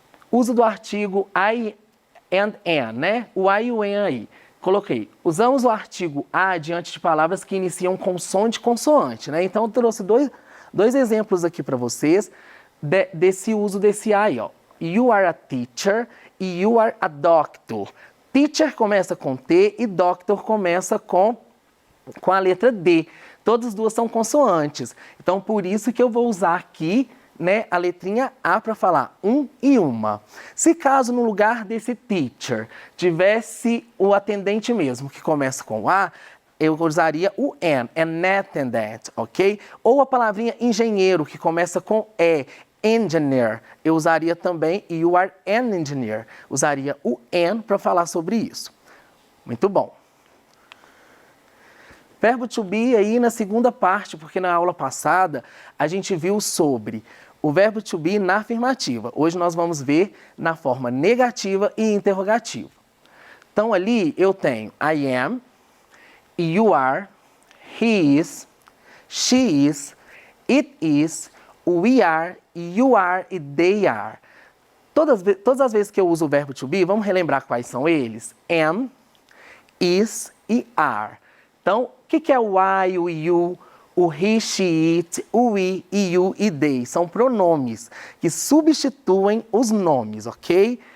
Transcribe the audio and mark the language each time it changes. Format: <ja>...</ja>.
<pt>Uso do artigo I and an, né? O I e o an aí. Coloquei, usamos o artigo a diante de palavras que iniciam com som de consoante, né? Então, eu trouxe dois exemplos aqui para vocês desse uso desse a aí, ó.</pt> <en>You are a teacher e you are a doctor.</en> <pt>Teacher começa com T e doctor começa com a letra D. Todas as duas são consoantes. Então, por isso que eu vou usar aqui, né, a letrinha A para falar um e uma. Se caso no lugar desse teacher tivesse o atendente mesmo, que começa com A, eu usaria o</pt> <en>an attendant,</en> <pt>ok? Ou a palavrinha engenheiro, que começa com E, engineer. Eu usaria também</pt> <en>you are an engineer.</en> <pt>Usaria o an para falar sobre isso. Muito bom. Verbo to be aí na segunda parte, porque na aula passada a gente viu sobre o verbo to be na afirmativa. Hoje nós vamos ver na forma negativa e interrogativa. Então ali eu tenho</pt> <en>I am, you are, he is, she is, it is, we are, you are e they are.</en> <pt>Todas as vezes que eu uso o verbo to be, vamos relembrar quais são eles? Am, is e are. Então, o que é o I, o you, o he, she, it, o we, e you e they? São pronomes que substituem os nomes, ok?</pt>